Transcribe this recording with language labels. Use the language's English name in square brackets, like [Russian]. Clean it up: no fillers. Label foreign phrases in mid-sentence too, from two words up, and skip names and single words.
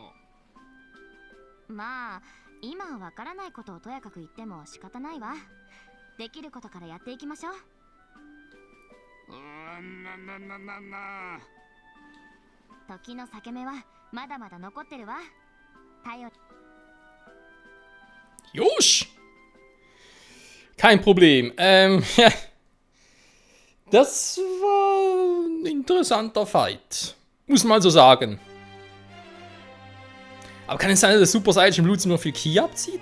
[Japanese] まあ今わからないことをとやかく言っても仕方ないわ。できることからやっていきましょう。な。時の裂け目はまだまだ残ってるわ。頼り。 [German] Josh! Kein Problem. Ja. Das war ein interessanter Fight. Muss man so sagen. Aber kann es sein, dass der Super Saiyan Blut nur viel Ki abzieht?